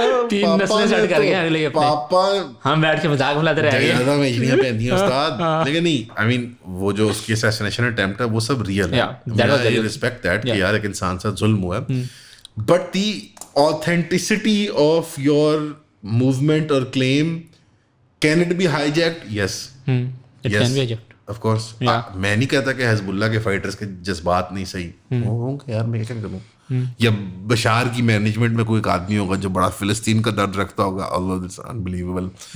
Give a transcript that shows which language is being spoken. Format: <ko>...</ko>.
<ur>تین نسلیں سیٹ کر گیا اگلے پاپا. ہم بیٹھ کے مذاق بناتے رہے ہیں استاد, لیکن نہیں,</ur> <en>I mean</en> <ur>وہ جو اس کی اسیسینیشن اٹیمپٹ ہے وہ سب ریئل ہے.</ur> <en>I respect that</en> <ur>کہ یار ایک انسان سے ظلم ہوا ہے,</ur> <en>But the authenticity of your movement or claim, can it be hijacked? Yes. It can be hijacked. Of course.</en> <ur>میں نہیں کہتا کہ حزب اللہ کے فائٹرز کے جذبات نہیں صحیح ہوں گے یار, میں کیا کروں, یا بشار کی مینجمنٹ میں کوئی ایک آدمی ہوگا جو بڑا فلسطین کا درد رکھتا ہوگا,</ur> <en>although it's unbelievable.</en>